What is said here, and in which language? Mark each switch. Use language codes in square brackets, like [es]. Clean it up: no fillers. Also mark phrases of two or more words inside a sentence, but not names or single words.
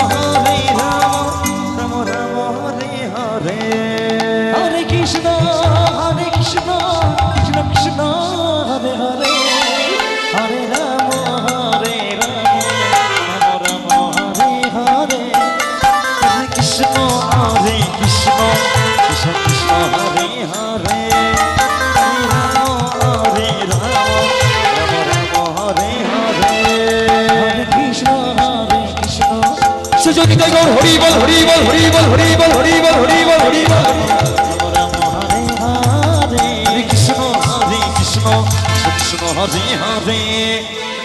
[sa] राम राम हरे हरे हरे कृष्ण कृष्ण कृष्ण हरे हरे हरे राम राम हरे हरे हरे कृष्ण कृष्ण कृष्ण हरे हरे [bn] সুজনি জয় গৌর হরি বল হরি বল হরি বল হরি বল হরি বল হরি বল হরি বল [sa] রাম হরে হরে কৃষ্ণ কৃষ্ণ কৃষ্ণ হরে হরে